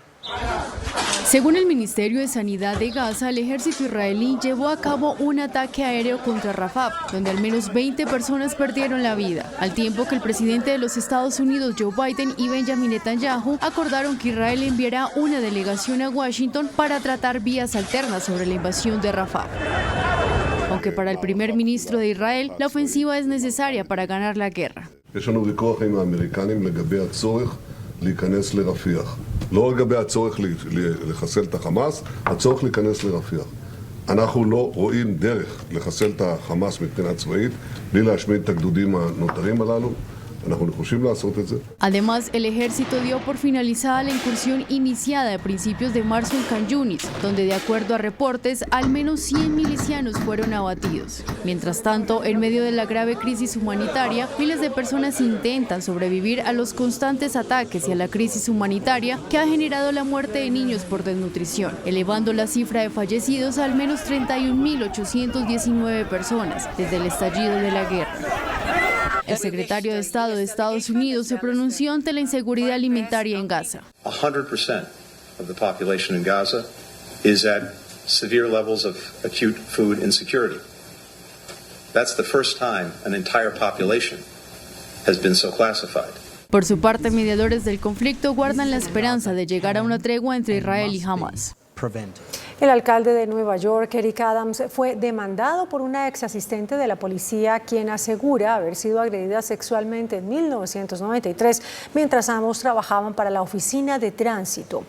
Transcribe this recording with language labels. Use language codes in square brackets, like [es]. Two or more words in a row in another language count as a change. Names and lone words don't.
[es] Según el Ministerio de Sanidad de Gaza, el ejército israelí llevó a cabo un ataque aéreo contra Rafah, donde al menos 20 personas perdieron la vida, al tiempo que el presidente de los Estados Unidos, Joe Biden, y Benjamin Netanyahu acordaron que Israel enviará una delegación a Washington para tratar vías alternas sobre la invasión de Rafah. Aunque para el primer ministro de Israel, la ofensiva es necesaria para ganar la guerra. [he] להיכנס לרפיח. לא לגבי הצורך לחסל את החמאס, הצורך להיכנס לרפיח. אנחנו לא רואים דרך לחסל את החמאס מבחינה צבאית, בלי להשמיד את הגדודים הנותרים הללו. אנחנו נחושים לעשות את זה. [es] Además, el ejército dio por finalizada la incursión iniciada a principios de marzo en Khan Yunis, donde de acuerdo a reportes, al menos 100 milicianos fueron abatidos. Mientras tanto, en medio de la grave crisis humanitaria, miles de personas intentan sobrevivir a los constantes ataques y a la crisis humanitaria que ha generado la muerte de niños por desnutrición, elevando la cifra de fallecidos a al menos 31.819 personas desde el estallido de la guerra. El secretario de Estado de Estados Unidos se pronunció ante la inseguridad alimentaria en Gaza. [en] 100% of the population in Gaza is at severe levels of acute food insecurity. That's the first time an entire population has been so classified. [es] Por su parte, mediadores del conflicto guardan la esperanza de llegar a una tregua entre Israel y Hamas. El alcalde de Nueva York, Eric Adams, fue demandado por una ex asistente de la policía quien asegura haber sido agredida sexualmente en 1993 mientras ambos trabajaban para la oficina de tránsito.